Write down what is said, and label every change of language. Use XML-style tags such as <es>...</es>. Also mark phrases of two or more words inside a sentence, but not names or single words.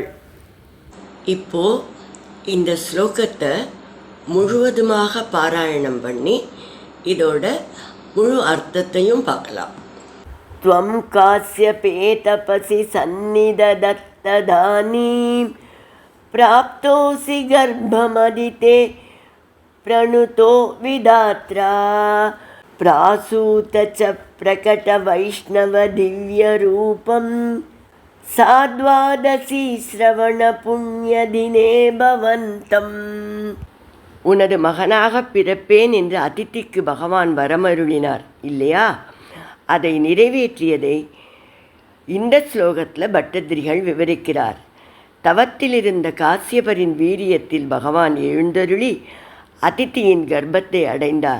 <ta>இப்போ இந்த ஸ்லோகத்தை முழுவதுமாக பாராயணம் பண்ணி இதோட முழு அர்த்தத்தையும் பார்க்கலாம்.</ta> <sa>त्वं काश्यपे तपसि सन्निदधत्तदानीं. प्राप्तोऽसि गर्भमदिते प्रणुतो विधात्रा. प्रासूत च प्रकटवैष्णवदिव्यरूपं. साद्वादशी श्रवणपुण्यदिने भवन्तम्.</sa> <ta>உனது மகனாக பிறப்பேன் என்று அதிதிக்கு பகவான் வரமருளினார் இல்லையா? அதை நிறைவேற்றியதை இந்த ஸ்லோகத்தில் பட்டதிரிகள் விவரிக்கிறார். தவத்திலிருந்த காசியபரின் வீரியத்தில் பகவான் எழுந்தருளி அதிதியின் கர்ப்பத்தை அடைந்தார்.</ta>